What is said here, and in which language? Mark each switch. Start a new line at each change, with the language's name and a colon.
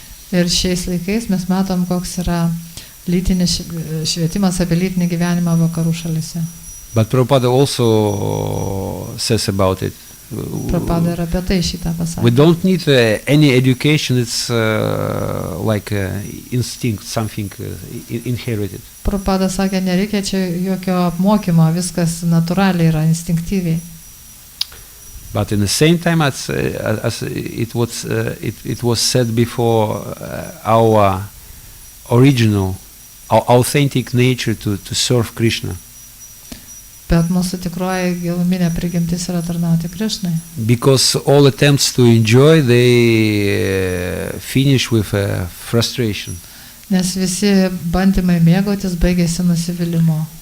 Lithuanian: Ir šiais laikais mes matom, koks yra lytinis švietimas apie lytinį gyvenimą vakarų šalyse.
English: But Prabhupada also says about it.
Lithuanian: Prabhupada ir apie tai šitą pasakė.
English: We don't need any education, it's like instinct, something inherited.
Lithuanian: Prabhupada sakė, nereikia čia jokio apmokymo, viskas natūraliai yra, instinktyviai.
English: But in the same time, as it was said before, our original, our authentic nature to serve Krishna.
Lithuanian: Bet mūsų tikroji giluminė prigimtis yra tarnauti Krishnai.
English: Because all attempts to enjoy, they finish with frustration.
Lithuanian: Nes visi bandymai mėgautis baigėsi nusivylimu.